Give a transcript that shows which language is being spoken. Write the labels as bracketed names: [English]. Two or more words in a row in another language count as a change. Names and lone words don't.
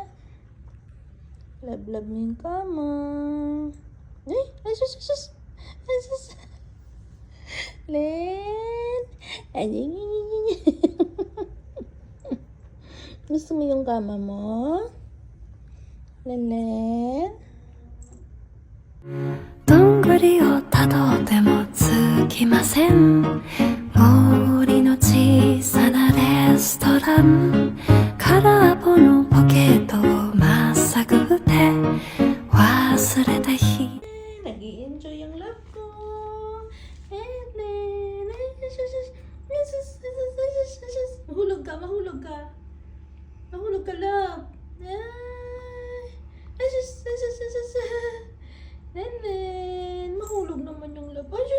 [Filipino] Love mo yung kama. Ay, sus. Len. Gusto mo yung kama mo? Len? [Japanese] どんぐりをたどってもつきません森の小さなレストラン空っぽのポケットをまっさぐって忘れた日 [Filipino] Nag-i-enjoy ang love ko. Mahulog ka. Mahulog ka, love. Mahulog naman yung love.